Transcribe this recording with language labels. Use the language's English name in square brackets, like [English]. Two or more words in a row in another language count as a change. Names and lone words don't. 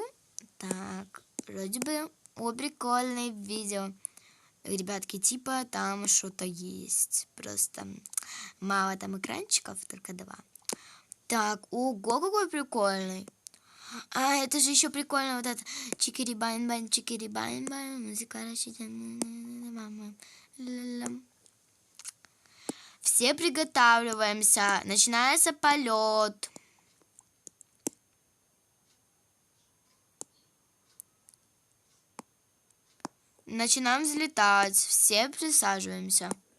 [Russian] Так, вроде бы, о, прикольное видео. Ребятки, типа там что-то есть. Просто мало там экранчиков, только 2. Так, ого, какой прикольный. А, это же еще прикольно, вот это чикири-байн-байн, чикири-байн-байн, музыка рассчитана. Все приготавливаемся, начинается полет. Начинаем взлетать, все присаживаемся.